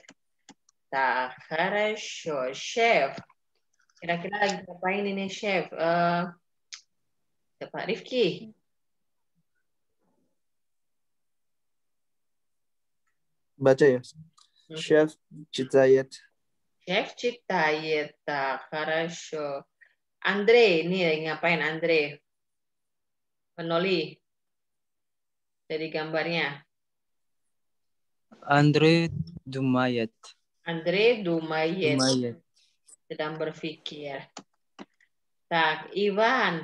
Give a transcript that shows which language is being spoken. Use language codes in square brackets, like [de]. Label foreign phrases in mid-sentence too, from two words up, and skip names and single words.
[ru] Tak, хорошо. Chef. [id] Kira-kira lagi ngapain ini chef? Pak Rifki. Baca ya. [ru] Chef читает. Chef читает. Так, хорошо. [id] Andre, ini lagi ngapain Andre? Penoli. Dari gambarnya. [ru] Андре думает. [id] Andre Dumayet. Sedang berpikir. Tak, Ivan.